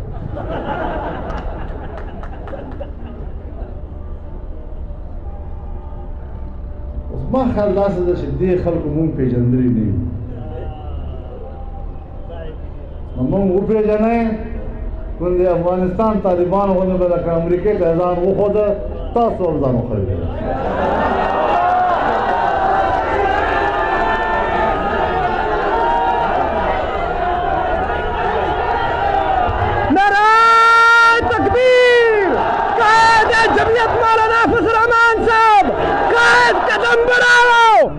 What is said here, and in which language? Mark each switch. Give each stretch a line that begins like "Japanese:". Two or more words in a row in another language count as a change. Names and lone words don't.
Pashto: ما خیال داسې ده چې دې خلکو مونږ پېژندلي نه یو نو مونږ وپېژنئ کوم د افغانستان طالبانو غوندې به لکه امریکې ته ځان وښوده تاسو هم ځان وښوئ
Urdu: نعرہ تکبیر قائد جمعیت مولانا فضل الرحمان صاحب قائد قدم بڑھاؤ